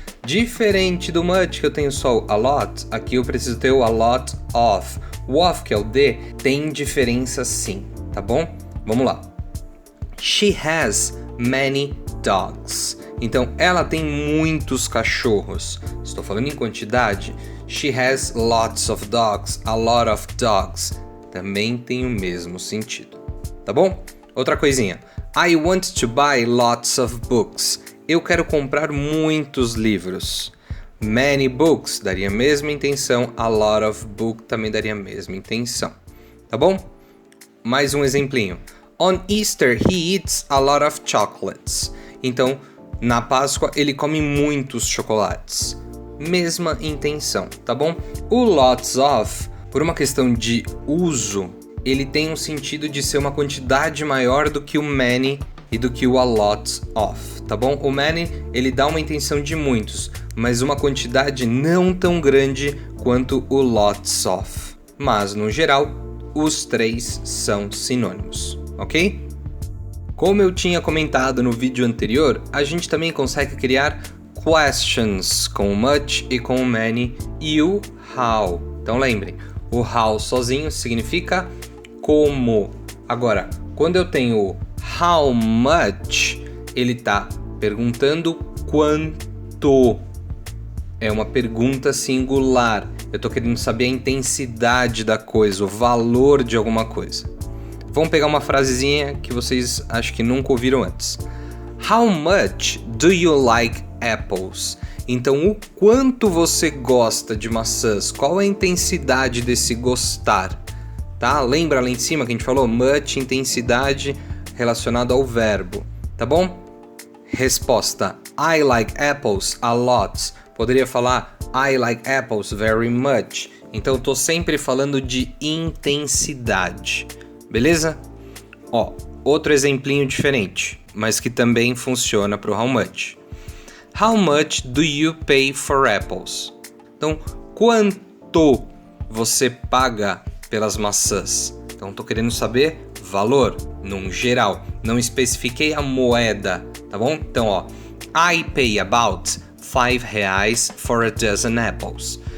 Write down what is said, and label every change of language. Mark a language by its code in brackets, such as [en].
[pt] Diferente do much, que eu tenho só o a lot, aqui eu preciso ter o a lot of. O of, que é o de, tem diferença sim, tá bom? Vamos lá. [en] She has many dogs. [pt] Então, ela tem muitos cachorros. Estou falando em quantidade. [en] She has lots of dogs, a lot of dogs. [pt] Também tem o mesmo sentido, tá bom? Outra coisinha. [en] I want to buy lots of books. [pt] Eu quero comprar muitos livros. Many books daria a mesma intenção. A lot of book também daria a mesma intenção, tá bom? Mais um exemplinho. [en] On Easter he eats a lot of chocolates. [pt] Então, na Páscoa ele come muitos chocolates. Mesma intenção, tá bom? O lots of, por uma questão de uso, ele tem um sentido de ser uma quantidade maior do que o many e do que o a lot of, tá bom? O many, ele dá uma intenção de muitos, mas uma quantidade não tão grande quanto o lots of. Mas, no geral, os três são sinônimos, ok? Como eu tinha comentado no vídeo anterior, a gente também consegue criar questions com o much e com o many e o how. Então lembrem, o how sozinho significa como. Agora, quando eu tenho how much, ele tá perguntando quanto. É uma pergunta singular. Eu tô querendo saber a intensidade da coisa, o valor de alguma coisa. Vamos pegar uma frasezinha que vocês acho que nunca ouviram antes. [en] How much do you like apples? [pt] Então, o quanto você gosta de maçãs? Qual a intensidade desse gostar? tá? Lembra lá em cima que a gente falou? Much, intensidade relacionado ao verbo, tá bom? [en] Resposta: I like apples a lot. [pt] Poderia falar [en] I like apples very much. [pt] Então, tô sempre falando de intensidade, beleza? Ó, outro exemplinho diferente, mas que também funciona para o how much. [en] How much do you pay for apples? [pt] Então, quanto você paga pelas maçãs? Então, tô querendo saber valor, num geral. Não especifiquei a moeda, tá bom? Então, ó, [en] I pay about R$5 for a dozen apples.